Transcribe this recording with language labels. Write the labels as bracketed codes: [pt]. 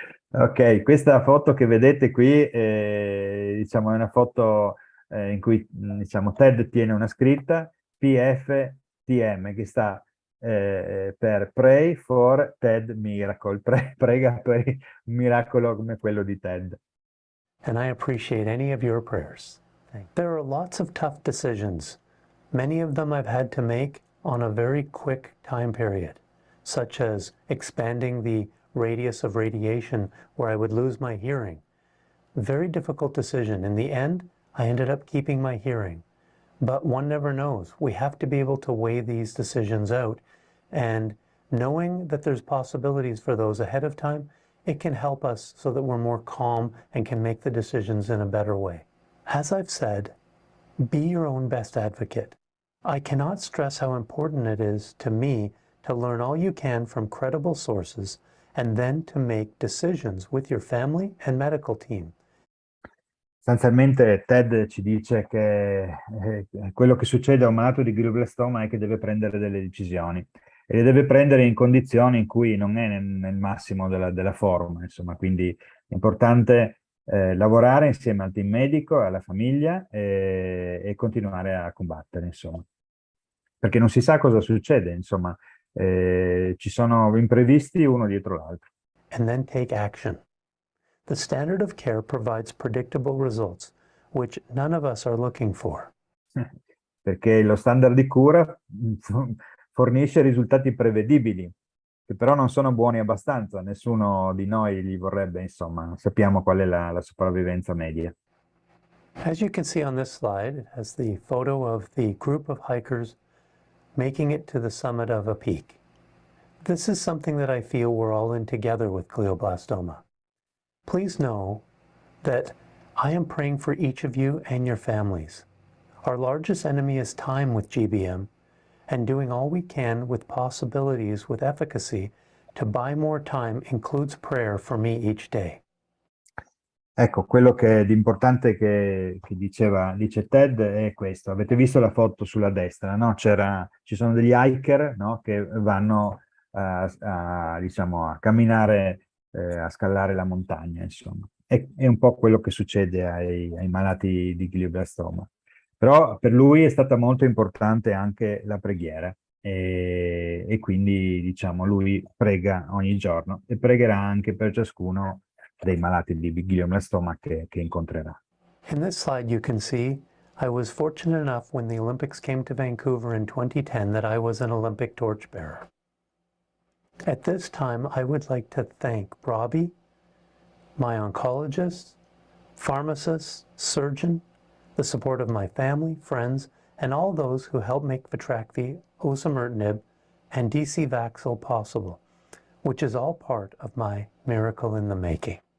[it] Ok, questa foto che vedete qui, diciamo, è una foto in cui diciamo, Ted tiene una scritta PFTM, che sta per [en] Pray for Ted Miracle, [it] prega per un miracolo come quello di Ted. [en] And I appreciate any of your prayers. There are lots of tough decisions. Many of them I've had to make on a very quick time period, such as expanding the radius of radiation where I would lose my hearing. Very difficult decision. In the end, I ended up keeping my hearing. But one never knows. We have to be able to weigh these decisions out. And knowing that there's possibilities for those ahead of time, it can help us so that we're more calm and can make the decisions in a better way. As I've said, be your own best advocate. I cannot stress how important it is to me to learn all you can from credible sources and then to make decisions with your family and medical team. [it] Sostanzialmente Ted ci dice che quello che succede a un malato di glioblastoma è che deve prendere delle decisioni e le deve prendere in condizioni in cui non è nel massimo della forma, insomma, quindi è importante lavorare insieme al team medico, alla famiglia e continuare a combattere, insomma, perché non si sa cosa succede, insomma, ci sono imprevisti uno dietro l'altro. [en] And then take action. The standard of care provides predictable results, which none of us are looking for. [it] Perché lo standard di cura fornisce risultati prevedibili, che però non sono buoni abbastanza. Nessuno di noi li vorrebbe, insomma, sappiamo qual è la sopravvivenza media. [en] As you can see on this slide, it has the photo of the group of hikers making it to the summit of a peak. This is something that I feel we're all in together with glioblastoma. Please know that I am praying for each of you and your families. Our largest enemy is time with GBM, and doing all we can with possibilities with efficacy to buy more time includes prayer for me each day. [it] Ecco, quello che è di importante che dice Ted è questo. Avete visto la foto sulla destra, no? Ci sono degli hiker, no? Che vanno diciamo, a camminare, a scalare la montagna, insomma. È un po' quello che succede ai malati di glioblastoma. Però per lui è stata molto importante anche la preghiera e quindi, diciamo, lui prega ogni giorno e pregherà anche per ciascuno dei malati di glioblastoma che incontrerà. [en] In this slide you can see I was fortunate enough when the Olympics came to Vancouver in 2010 that I was an Olympic torchbearer. At this time I would like to thank Robbie, my oncologist, pharmacist, surgeon, the support of my family, friends, and all those who helped make Vitrakvi, osimertinib, and DC Vaxil possible, which is all part of my miracle in the making.